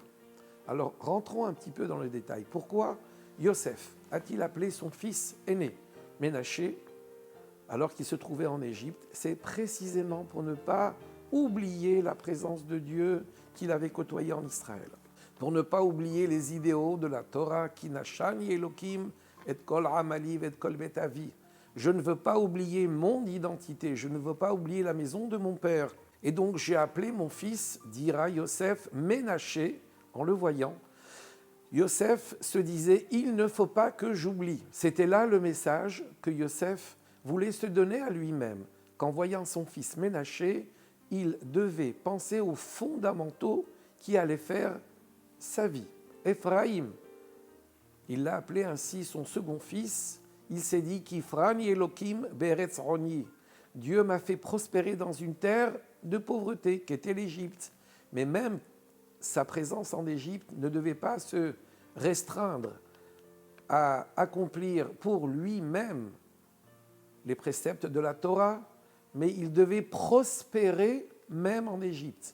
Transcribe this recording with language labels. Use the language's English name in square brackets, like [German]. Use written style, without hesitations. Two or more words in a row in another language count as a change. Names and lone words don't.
[French] Alors, rentrons un petit peu dans le détail. Pourquoi Yosef a-t-il appelé son fils aîné Ménaché, alors qu'il se trouvait en Égypte? C'est précisément pour ne pas oublier la présence de Dieu qu'il avait côtoyée en Israël. Pour ne pas oublier les idéaux de la Torah, qui [Hebrew] נשני אלהים את כל עמלי ואת כל בית אבי. [French] Je ne veux pas oublier mon identité, je ne veux pas oublier la maison de mon père. Et donc j'ai appelé mon fils, dira Yosef, Ménaché, en le voyant. Yosef se disait, il ne faut pas que j'oublie. C'était là le message que Yosef voulait se donner à lui-même. Qu'en voyant son fils Ménaché, il devait penser aux fondamentaux qui allaient faire sa vie. Ephraïm, il l'a appelé ainsi son second fils. Il s'est dit qu' [Hebrew] הפרני אלהים בארץ עניי. [French] Dieu m'a fait prospérer dans une terre de pauvreté qu'était l'Égypte. Mais même sa présence en Égypte ne devait pas se restreindre à accomplir pour lui-même les préceptes de la Torah, mais il devait prospérer même en Égypte.